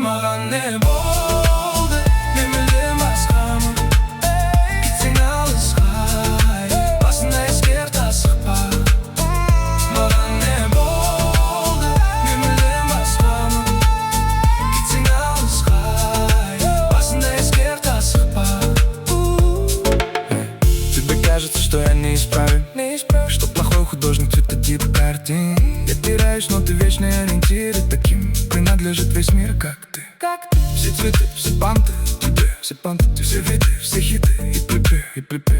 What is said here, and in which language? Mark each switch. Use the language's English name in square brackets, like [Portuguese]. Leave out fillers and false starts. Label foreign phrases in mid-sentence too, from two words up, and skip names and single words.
[Kazakh] Маған не болды, мен мүлдем басқамын. Кетсең алысқа, басында ескерт асықпа. Маған не болды, мен мүлдем басқамын. Кетсең алысқа, басында ескерт асықпа. [Russian] Тебе кажется, что я неисправим, что плохой художник цвета типа картин. Я теряюсь, но ты вечный ориентир, и таким принадлежит весь мир, как ты. Все цветы, все панты, все панты, все виды, все хиты и припев.